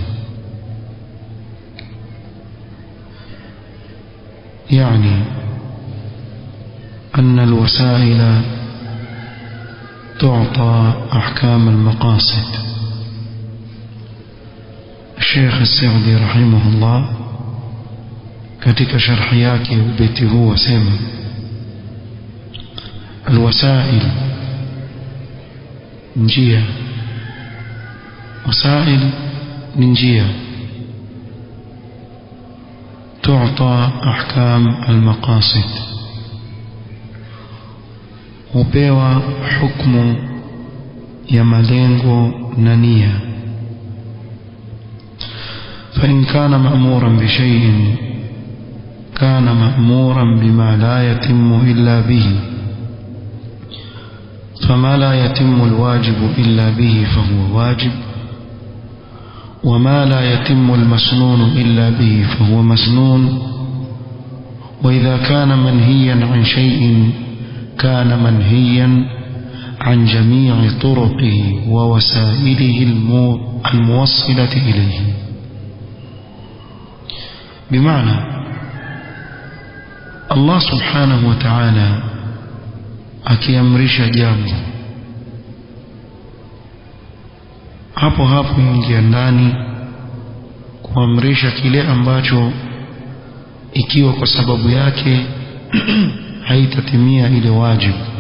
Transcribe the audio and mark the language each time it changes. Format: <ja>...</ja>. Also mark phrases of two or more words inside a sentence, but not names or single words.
<ar>يعني أن الوسائل تعطى أحكام المقاصد. الشيخ السعدي رحمه الله</ar> <sw>katika sharhi yake ubeti huu wasema: الوسائل njia, wasail ni njia,</sw> <ar>تعطى أحكام المقاصد</ar> <sw>hupewa hukumu ya malengo na nia.</sw> <ar>فإن كان مأمورا بشيء كان مأمورا بما لا يتم إلا به، فما لا يتم الواجب إلا به فهو واجب، وما لا يتم المسنون إلا به فهو مسنون. وإذا كان منهيا عن شيء كان منهيا عن جميع طرقه ووسائله الموصلة إليه. بمعنى الله سبحانه وتعالى</ar> <sw>akiamrisha jambo, hapo hapo ingia ndani kuamrisha kile ambacho ikiwa kwa sababu yake haitatimia ile wajibu,</sw>